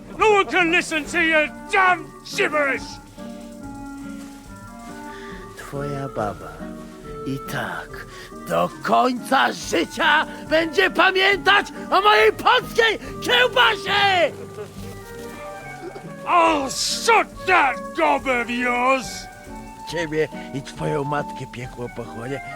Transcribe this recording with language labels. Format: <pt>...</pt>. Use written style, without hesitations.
<en>No one can listen to your damn gibberish!</en> <pl>Twoja baba i tak do końca życia będzie pamiętać o mojej polskiej kiełbasie!</pl> <en>I'll shut that gob of yours!</en> <pl>Ciebie i twoją matkę piekło pochłonie.</pl>